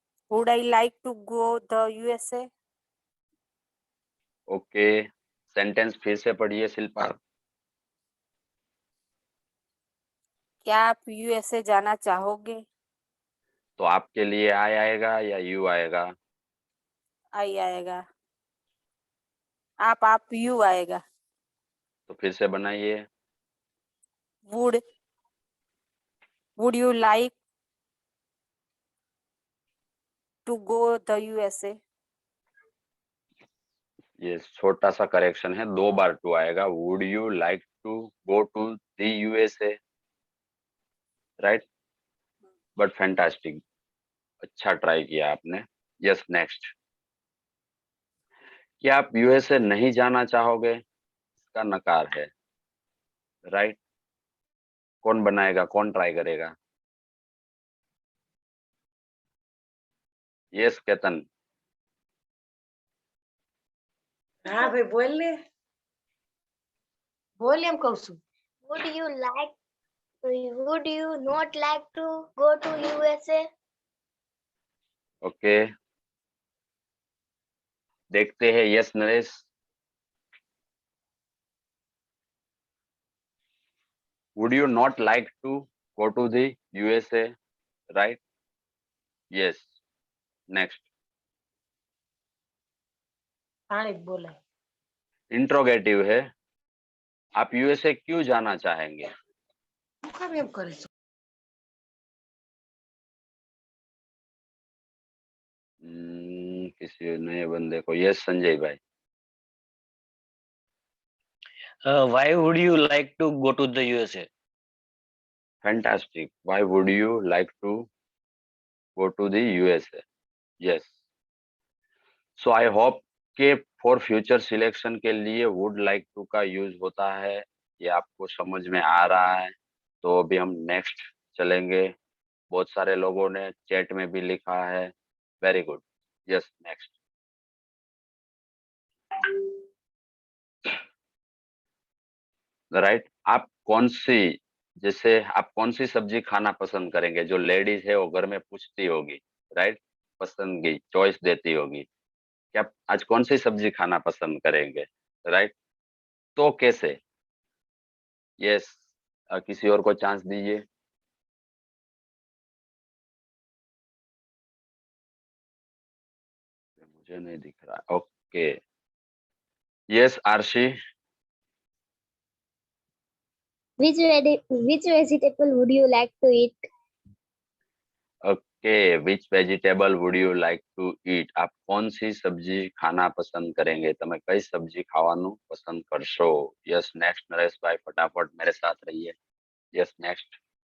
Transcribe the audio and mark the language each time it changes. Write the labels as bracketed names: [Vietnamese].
[English] Would I like to go the USA? [Hindi] Okay, sentence फिर से पढ़िए शिल्पा। क्या आप यूएसए जाना चाहोगे? तो आपके लिए आई आएगा या यू आएगा? आई आएगा। आप यू आएगा। तो फिर से बनाइए। [English] Would you like to go the USA? [Hindi] ये छोटा सा करेक्शन है, 2 बार टू आएगा। [English] Would you like to go to the USA, right? [Hindi] But fantastic, अच्छा ट्राई किया आपने। Yes, next. क्या आप यूएसए नहीं जाना चाहोगे? इसका नकार है, राइट? कौन बनाएगा, कौन ट्राई करेगा? [English] Yes Ketan. [Hindi] हाँ भाई बोल ले, बोल हम कहूँ। [English] Would you not like to go to USA? [Hindi] Okay, देखते हैं। Yes Naresh. [English] Would you not like to go to the USA, right? Yes. Next. [Hindi] हाँ बोला। इंट्रोगेटिव है। आप यूएसए क्यों जाना चाहेंगे? हम करे किसी नए बंदे को। यस संजय भाई। [English] Why would you like to go to the USA? Fantastic. Why would you like to go to the USA? Yes. So I hope [Hindi] के फॉर फ्यूचर सिलेक्शन के लिए वुड लाइक टू का यूज होता है, ये आपको समझ में आ रहा है। तो अभी हम नेक्स्ट चलेंगे। बहुत सारे लोगों ने चैट में भी लिखा है, very good. Yes, next. Right, आप कौन सी, जैसे आप कौन सी सब्जी खाना पसंद करेंगे? जो लेडीज है वो घर में पूछती होगी, राइट? पसंद की चॉइस देती होगी, क्या आप आज कौन सी सब्जी खाना पसंद करेंगे, राइट? तो कैसे? यस, किसी और को चांस दीजिए। मुझे नहीं दिख रहा। Okay, yes आरशी। [English] Which vegetable would you like to eat? Okay, which vegetable would you like to eat? [Hindi] आप कौन सी सब्जी खाना पसंद करेंगे? [Gujarati] તમે કઈ સબ્જી ખાવાનું પસંદ કરશો? [Hindi] यस, नेक्स्ट नरेश भाई, फटाफट मेरे साथ रहिए। Yes, next.